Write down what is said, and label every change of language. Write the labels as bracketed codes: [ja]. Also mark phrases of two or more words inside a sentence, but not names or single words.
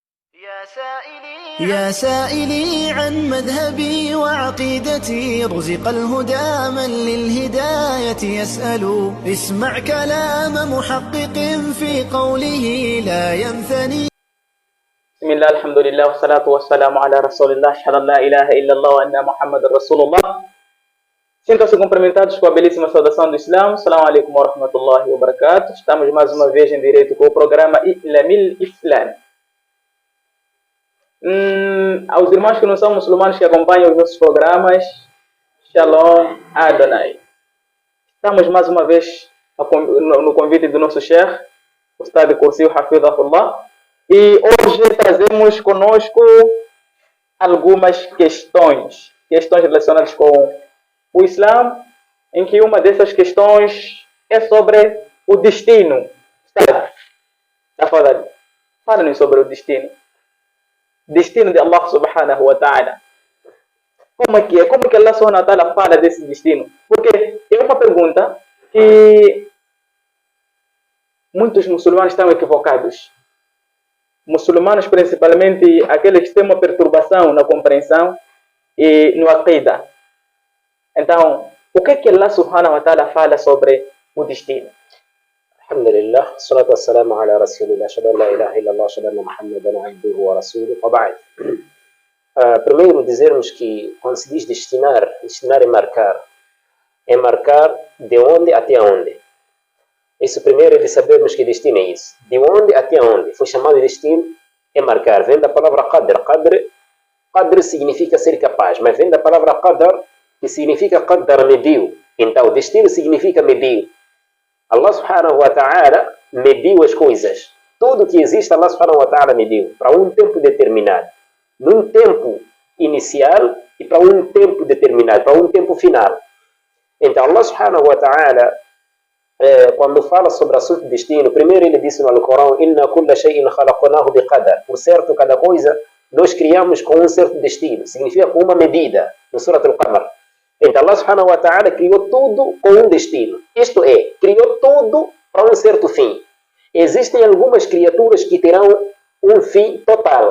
[ar] يا سائلي عن مذهبي وعقيدتي، رزق الهدى من للهداية يسأل. اسمع كلام محقق في قوله لا ينثني. بسم الله الحمد لله والصلاة والسلام على رسول الله. أشهد أن لا إله إلا الله وأن محمد رسول الله. [pt] Sintam-se cumprimentados com a belíssima saudação do Islã. [ar] السلام عليكم ورحمة الله وبركاته. [pt] Estamos mais uma vez em direito com o programa Ilamil Islam. Aos irmãos que não são muçulmanos que acompanham os nossos programas, [he] שלום אדוני. [pt] Estamos mais uma vez no convite do nosso Sheikh, o Ustad Kursi Hafidhahullah, e hoje trazemos conosco algumas questões relacionadas com o Islã, em que uma dessas questões é sobre o destino. Fala-nos sobre o destino. Destino de [ar] الله سبحانه وتعالى. [pt] Como é que é? Como que [ar] الله سبحانه وتعالى [pt] fala desse destino? Porque é uma pergunta que muitos muçulmanos estão equivocados. Muçulmanos, principalmente aqueles que têm uma perturbação na compreensão e no aqida. Então, o que [ar] الله سبحانه وتعالى [pt] fala sobre o destino? [ar] الحمد لله، الصلاة والسلام على رسول الله، أشهد أن لا إله إلا الله، أشهد أن محمدا عبده ورسوله، وبعد. [pt] Primeiro dizermos que quando se diz destinar é marcar de onde até onde. Isso primeiro é de sabermos que destino é isso. De onde até onde. Foi chamado de destino, é marcar. Vem da palavra qadr. Qadr significa ser capaz, mas vem da palavra qadar, que significa qadar, mediu. Então, destino significa mediu. [ar] الله سبحانه وتعالى [pt] mediu as coisas. Tudo que existe, [ar] الله سبحانه وتعالى mediu. [pt] Para um tempo determinado. Num tempo inicial e para um tempo determinado. Para um tempo final. Então, [ar] الله سبحانه وتعالى, [pt] quando fala sobre o assunto de destino, primeiro ele disse no Alcorão: [ar] إن كل شيء خلقناه بقدر. [pt] Por certo, cada coisa nós criamos com um certo destino. Significa com uma medida. No Surat Al-Qamar. Então [ar] الله سبحانه وتعالى [pt] criou tudo com um destino. Isto é, criou tudo para um certo fim. Existem algumas criaturas que terão um fim total.